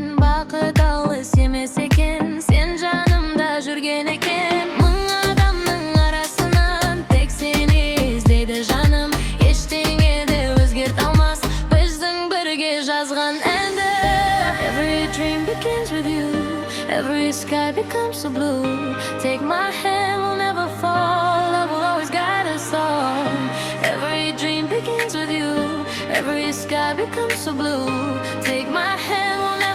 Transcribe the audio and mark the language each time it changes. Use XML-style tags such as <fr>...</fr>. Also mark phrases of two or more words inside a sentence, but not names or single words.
<kk>Бақыт алыс емес екен, сен жанымда жүрген екен. Мың адамның арасынан тек сені іздейді жаным. Ештеңе де өзгерте алмас біздің бірге жазған әнді.</kk> <en>Every dream begins with you, every sky becomes so blue. Take my hand, we'll never fall, love will always guide us all. Every dream begins with you, every sky becomes so blue. Take my hand,</en>